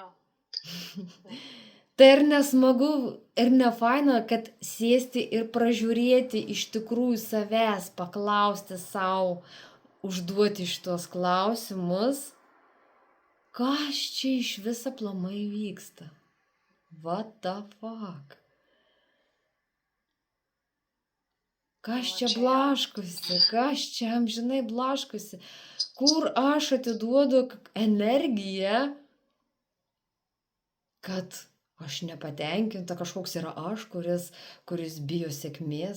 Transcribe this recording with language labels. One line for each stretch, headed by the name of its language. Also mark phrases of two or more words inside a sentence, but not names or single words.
Lithuanian: Tai ir nesmagu, ir nefaina, kad sėsti ir pražiūrėti iš tikrųjų savęs, paklausti savo, užduoti šitos klausimus, kas čia iš viso aplamai vyksta.
English: What the fuck?
Lithuanian: Kas čia blaškosi, kas čia amžinai blaškosi, kur aš atiduodu energiją, kad aš nepatenkinta, kažkoks yra aš, kuris bijo sėkmės.